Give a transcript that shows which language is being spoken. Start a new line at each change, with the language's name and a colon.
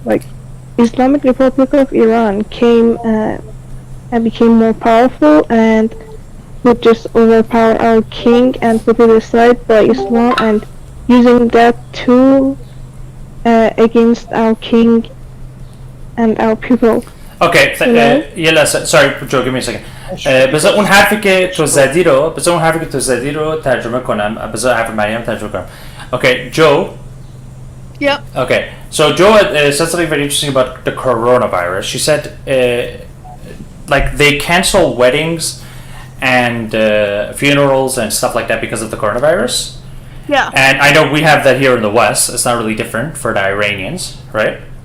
English: Like Islamic Republic of Iran came and became more powerful and would just overpower our king and put it aside by Islam and using that tool against our king and our people.
Persian: اوکی یه لحظه
English: sorry
Persian: جو
English: give me a second
Persian: بذار اون حرفی که تو زدی رو ترجمه کنم بذار حرف مریم ترجمه کنم okay Joe.
English: Yep. Okay, so Joe said something very interesting about the coronavirus. She said like they cancel weddings and funerals and stuff like that because of the coronavirus. Yeah. And I know we have that here in the West. It's not really different for the Iranians, right?